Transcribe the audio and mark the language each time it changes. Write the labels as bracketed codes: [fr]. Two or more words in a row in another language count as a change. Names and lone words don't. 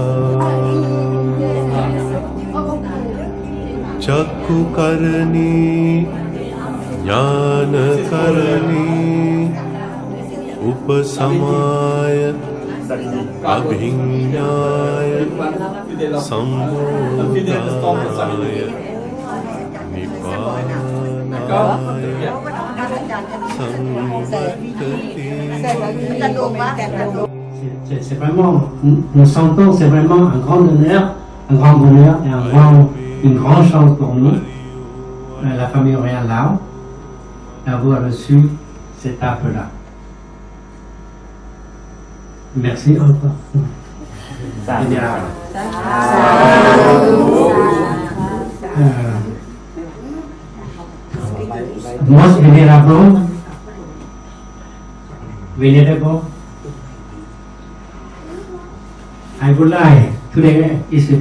[pi] चक्षुकर्णी ज्ञानकर्णी उपसमाय अभिज्ञाय संबोधाय निब्बानाय संवर्तते. [fr] C'est vraiment, nous sentons, c'est vraiment un grand honneur, un grand bonheur et une grande chance pour nous, la famille Orion Lao, d'avoir reçu cette arbre-là. Merci encore. Vénérable. [en] Most venerable, I would like, today is a